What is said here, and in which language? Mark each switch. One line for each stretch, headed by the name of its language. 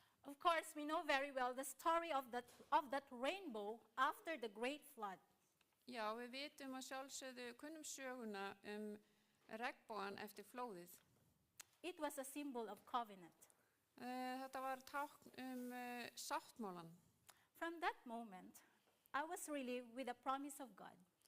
English: Of course, we know very well the story of that rainbow after the great flood.
Icelandic: Já, við vitum að sjálfsögðu kunnum söguna regnbogan eftir flóðið.
English: It was a symbol of covenant.
Icelandic: Þetta var tákn sáttmálan.
English: From that moment, I was really with the promise of God.